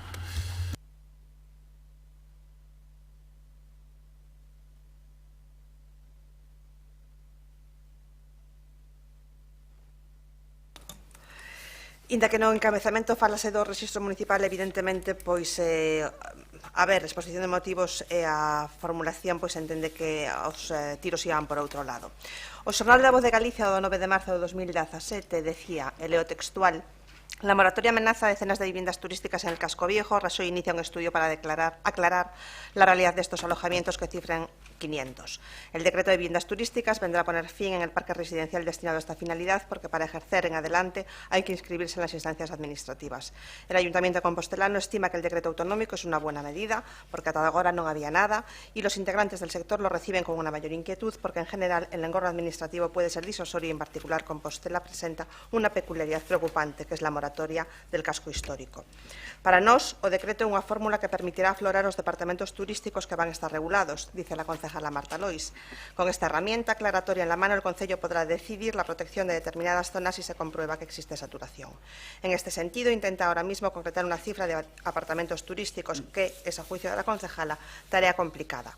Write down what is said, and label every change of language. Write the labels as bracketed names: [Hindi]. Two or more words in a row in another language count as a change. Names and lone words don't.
[Galician] Inda que no encabezamento falase do Rexistro Municipal, evidentemente, pois, a ver, a exposición de motivos e a formulación, pois, entende que os tiros iban por outro lado. O Xornal da Voz de Galicia, do 9 de marzo de 2017, decía, e leo textual: [Spanish] la moratoria amenaza a decenas de viviendas turísticas en el casco viejo. Rajoy inicia un estudio para aclarar la realidad de estos alojamientos que cifran 500. El decreto de viviendas turísticas vendrá a poner fin en el parque residencial destinado a esta finalidad, porque para ejercer en adelante hay que inscribirse en las instancias administrativas. El Ayuntamiento compostelano estima que el decreto autonómico es una buena medida, porque [Galician] ata agora non había nada, [Spanish] y los integrantes del sector lo reciben con una mayor inquietud, porque en general el engorro administrativo puede ser disuasorio y en particular Compostela presenta una peculiaridad preocupante, que es la moratoria del casco histórico. [Galician] Para nós, o decreto é unha fórmula que permitirá aflorar os departamentos turísticos que van a estar regulados, [Spanish] dice la concejala [Galician] Marta Lois. [Spanish] Con esta herramienta aclaratoria en la mano, el Concello podrá decidir la protección de determinadas zonas si se comprueba que existe saturación. En este sentido, intenta ahora mismo concretar una cifra de apartamentos turísticos que es, a juicio de la concejala, tarea complicada.